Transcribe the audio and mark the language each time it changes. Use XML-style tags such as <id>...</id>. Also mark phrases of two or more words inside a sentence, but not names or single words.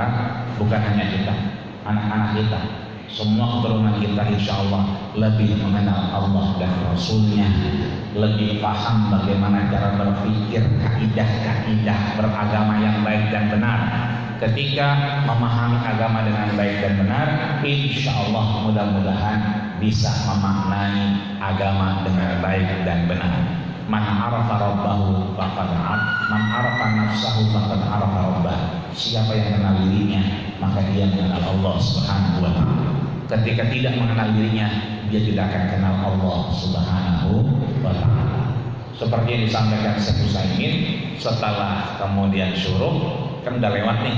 <id>Bukan hanya kita, anak-anak kita, semua keturunan kita,</id> <ar>إن شاء الله</ar> <id>lebih mengenal Allah dan Rasulnya, lebih paham bagaimana cara berpikir, kaidah-kaidah beragama yang baik dan benar. Ketika memahami agama dengan baik dan benar,</id> <ar>إن شاء الله</ar> <id>mudah-mudahan bisa memaknai agama dengan baik dan benar.</id> <ar>من عرف ربه فقد من عرف نفسه فقد عرف ربه.</ar> <id>Siapa yang mengenal dirinya, maka dia mengenal Allah</id> <ar>سبحانه وتعالى.</ar> <id>Ketika tidak mengenal dirinya, dia tidak akan kenal Allah</id> <ar>سبحانه وتعالى.</ar> <id>Seperti yang disampaikan Syekh Utsaimin, setelah kemudian syuruk, kan udah lewat nih.</id>